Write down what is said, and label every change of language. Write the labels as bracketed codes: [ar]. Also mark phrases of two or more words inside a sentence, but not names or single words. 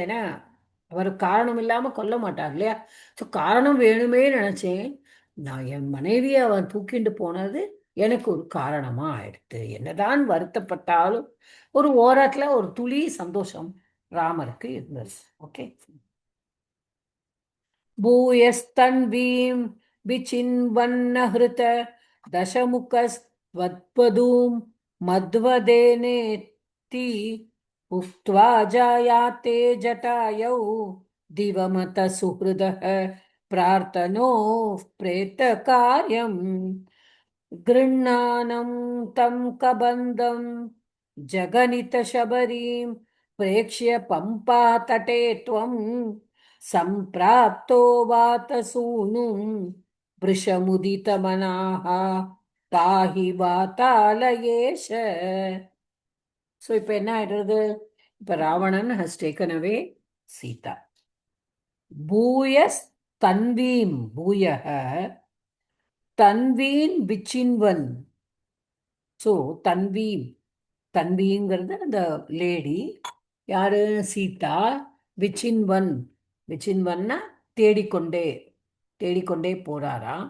[ta] ஏன்னா அவர் காரணம் இல்லாம கொல்ல மாட்டார் இல்லையா? ஸோ காரணம் வேணுமே நினைச்சேன். நான் என் மனைவியை அவன் தூக்கிண்டு போனது எனக்கு ஒரு காரணமா ஆயிடுத்து. என்னதான் வருத்தப்பட்டாலும் ஒரு ஓரத்துல ஒரு துளி சந்தோஷம் ராமருக்கு இருந்தது. ஓகே. [sa] भूयस्तन्वीं विचिन्वन्नहृत दशमुखस्त्वद्वधूं मध्वदेनेति उक्त्वा जायाते जटायौ दिवमत सुहृदः प्रार्थनो प्रेतकार्यम् गृह्णानं तं कबन्धं जगनितशबरीं प्रेक्ष्य पम्पातटे त्वं सम्प्राप्तो वातसूनुं वृषमुदितमनाः पाहि वातालयेश. [ta] ஸோ இப்போ என்ன ஆயிடுறது? இப்போ ராவணன் [en] has taken away [ta] சீதா. [sa] भूयस् तन्वीं भूयक तन्वीन् विचिन्वन्. [ta] ஸோ தன்விங்கிறது அந்த லேடி யாரு? சீதா. விச்சின்வன்னா தேடிக்கொண்டே தேடிக்கொண்டே போறாராம்.